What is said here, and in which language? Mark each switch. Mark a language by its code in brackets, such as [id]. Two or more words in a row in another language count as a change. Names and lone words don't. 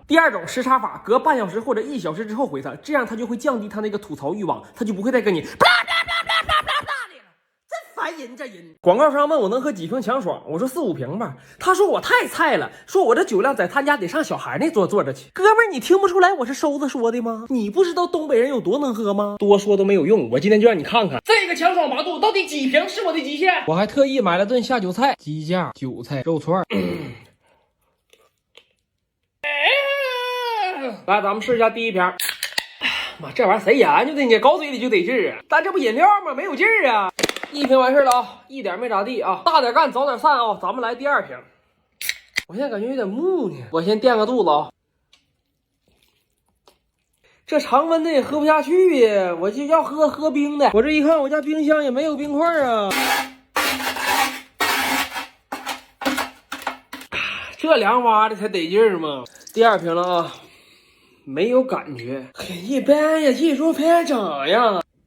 [zh] 第2種，時差法，隔半小時或者1小時之後回他，這樣他就會降低他那個吐槽慾望，他就不會再跟你烦人这人。廣告商問我能喝幾瓶強爽，我說4、5瓶吧。他說我太菜了，說我這酒量在他家得上小孩那桌坐着去。哥們兒，你聽不出來我是收子說的嗎？你不知道東北人有多能喝嗎？多說都沒有用，我今天就讓你看看這個強爽8度到底幾瓶是我的極限。我還特意買了頓下酒菜，雞架、韭菜、肉串。來，咱們試一下第一瓶。媽，這玩意兒誰研究的呢？搞嘴裡就得勁兒啊！但這不飲料嗎？沒有勁兒啊！1瓶完事了啊，一點沒咋地啊，大點幹早點散啊，咱們來第2瓶。我現在感覺有點木呢，我先墊個肚子啊。這常溫的也喝不下去呀，我就要喝冰的。我這一看，我家冰箱也沒有冰塊啊。這涼挖的才得勁兒嘛。第2瓶了啊，沒有感覺，很一般呀，技術非常長呀。